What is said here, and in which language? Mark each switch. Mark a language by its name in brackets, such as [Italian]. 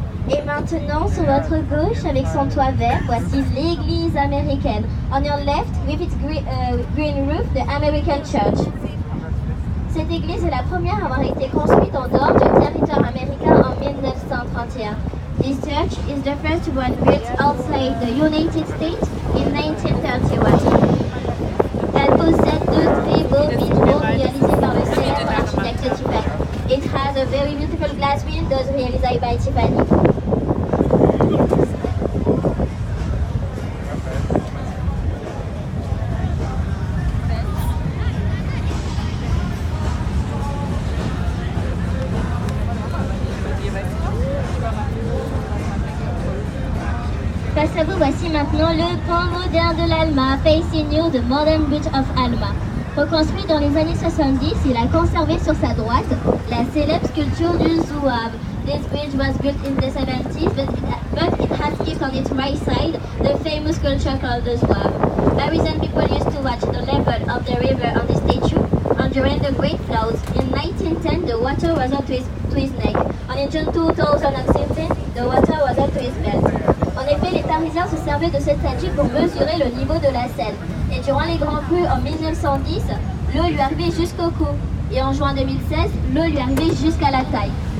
[French] Et maintenant, sur votre gauche, avec son toit vert, voici l'église américaine. [English] On your left, with its green roof, the American Church. [French] Cette église est la première à avoir été construite en dehors du territoire américain en 1931. [English] This church is the first one built outside the United States in 1931. [French] Elle possède deux très beaux vitraux réalisés par le célèbre architecte Tiffany. [English] It has a very beautiful glass windows [French] réalisés [English] by Tiffany. [French] Face à vous, voici maintenant le pont moderne de l'Alma, [English] facing you, the modern bridge of Alma. [French] Reconstruit dans les années 70, il a conservé sur sa droite la célèbre sculpture du zouave. [English] This bridge was built in the 70s, but it has kept on its right side the famous sculpture called the zouave. Parisian people used to watch the level of the river on the statue, and during the Great Floods in 1910, the water was up to his neck. And in June 2016, the water was up to his belt. [French] En effet, les Parisiens se servaient de cette statue pour mesurer le niveau de la Seine. Et durant les grands crues en 1910, l'eau lui arrivait jusqu'au cou. Et en juin 2016, l'eau lui arrivait jusqu'à la taille.